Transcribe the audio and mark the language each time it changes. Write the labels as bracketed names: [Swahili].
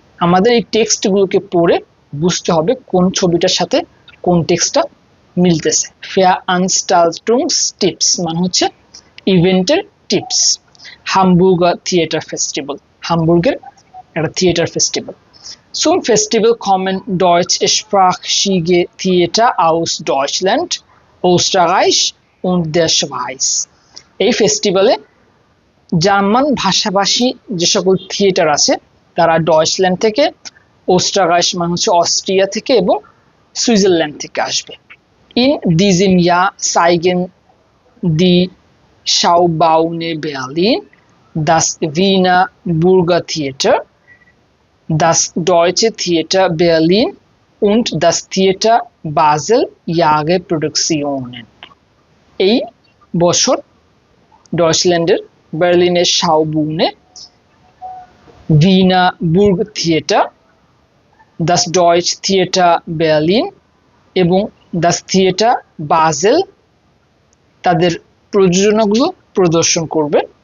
[Bangla] আমাদের এই টেক্সটগুলোকে পড়ে বুঝতে হবে কোন ছবিটার সাথে কোন টেক্সটটা মিলতেছে। ফেয়ারআনস্টাল্টুংস টিপস মানে হচ্ছে ইভেন্টের টিপস। হামবুর্গার থিয়েটার ফেস্টিভ্যাল, হামবুর্গের একটা theatre festival. [German] Zum Festival kommen deutschsprachige Theater aus Deutschland, Österreich und der Schweiz. [Bangla] এই ফেস্টিভ্যালে জার্মান ভাষাভাষী যে সকল থিয়েটার আছে তারা ডয়েচল্যান্ড থেকে, ওস্টাররাইচ মানে হচ্ছে অস্ট্রিয়া থেকে এবং সুইজারল্যান্ড থেকে আসবে। [German] In diesem Jahr zeigen die Schaubühne Berlin, das Wiener Bürgertheater, das Deutsche Theater Berlin und das Theater Basel ihre Produktionen. [Bangla] এই বছর ডয়েচল্যান্ডের বার্লিনের শাউবুনে, ভিনা বুর্গ theatre, Das Deutsch theatre Berlin এবং দাস থিয়েটার বাজেল তাদের প্রযোজনাগুলো প্রদর্শন করবে।